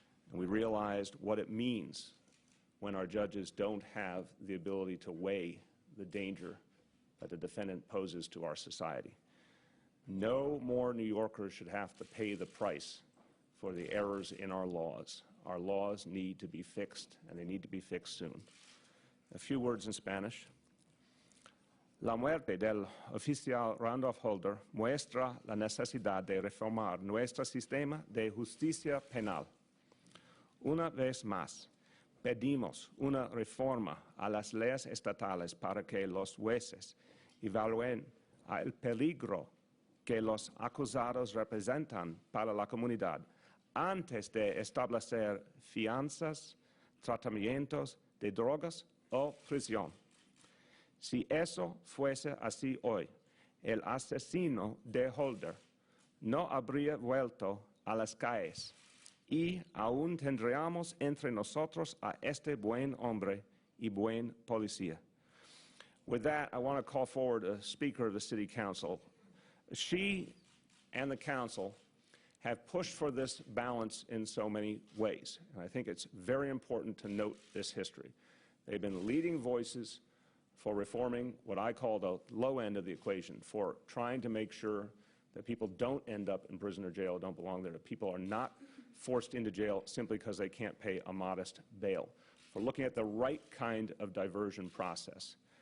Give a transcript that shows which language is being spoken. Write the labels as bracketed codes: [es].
[en] And we realized what it means when our judges don't have the ability to weigh the danger that the defendant poses to our society. No more New Yorkers should have to pay the price for the errors in our laws. Our laws need to be fixed, and they need to be fixed soon. A few words in Spanish. [es] La muerte del oficial Randolph Holder muestra la necesidad de reformar nuestro sistema de justicia penal. Una vez más, pedimos una reforma a las leyes estatales para que los jueces evalúen el peligro que los acusados representan para la comunidad antes de establecer fianzas, tratamientos de drogas o prisión. Si eso fuese así hoy, el asesino de Holder no habría vuelto a las calles y aún tendríamos entre nosotros a este buen hombre y buen policía. [en] With that, I want to call forward a Speaker of the City Council. She and the Council have pushed for this balance in so many ways, and I think it's very important to note this history. They've been leading voices for reforming what I call the low end of the equation, for trying to make sure that people don't end up in prison or jail, don't belong there, that people are not forced into jail simply because they can't pay a modest bail, for looking at the right kind of diversion process.